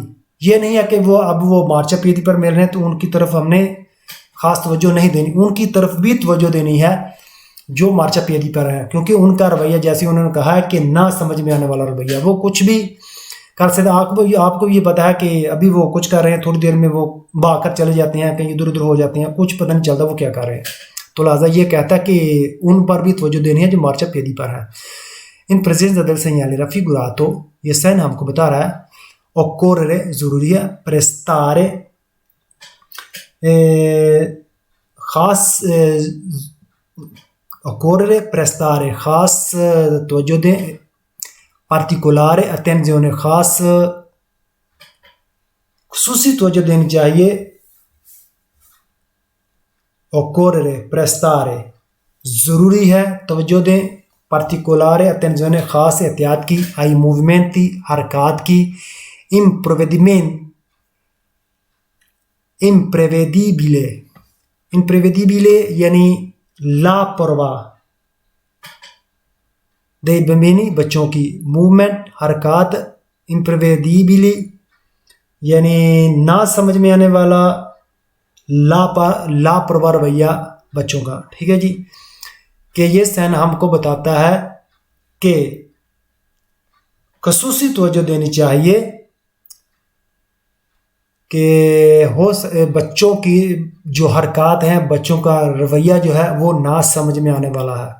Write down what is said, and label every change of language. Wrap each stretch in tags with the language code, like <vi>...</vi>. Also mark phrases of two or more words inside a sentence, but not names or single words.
<ur>یہ نہیں ہے کہ وہ مارچاپیئدی پر مل رہے ہیں تو ان کی طرف ہم نے خاص توجہ نہیں دینی، ان کی طرف بھی توجہ دینی ہے جو مارچاپیئدی پر ہے، کیونکہ ان کا رویہ جیسے انہوں نے کہا ہے کہ نہ سمجھ میں آنے والا رویہ، وہ کچھ بھی کر سکتے ہیں. آپ کو یہ پتا ہے کہ ابھی وہ کچھ کر رہے ہیں، تھوڑی دیر میں وہ بھاگ کر چلے جاتے ہیں، کہیں ادھر ادھر ہو جاتے ہیں، کچھ پتا نہیں چلتا وہ کیا کر رہے ہیں. تو لہٰذا یہ کہتا ہے کہ ان پر بھی توجہ دینی ہے جو مارچاپیئدی پر ہے.</ur> <it>in presenza del segnale raffigurato</it> <ur>یہ سائن ہم کو بتا رہا ہے occorrere ضروری ہے, prestare खास</ur> <it>occorrere prestare</it> <ur>خاص توجہ دیں,</ur> <it>particolare attenzione</it> <ur>خاص خصوصی توجہ دینی چاہیے,</ur> <it>occorrere prestare</it> <ur>ضروری ہے توجہ دیں,</ur> <it>particolare attenzione</it> <ur>خاص احتیاط کی,</ur> <it>ai movimenti</it> <ur>حرکت کی, imprevedibile یعنی لاپرواہ,</ur> <it>dei bambini</it> <ur>بچوں کی، موومنٹ حرکت، imprevedibili یعنی نہ سمجھ میں آنے والا، لاپرواہ رویہ بچوں کا. ٹھیک ہے جی، کہ یہ سائن ہم کو بتاتا ہے کہ خصوصی توجہ دینی چاہیے کہ بچوں کی جو حرکت ہیں، بچوں کا رویہ جو ہے وہ نہ سمجھ میں آنے والا ہے.</ur>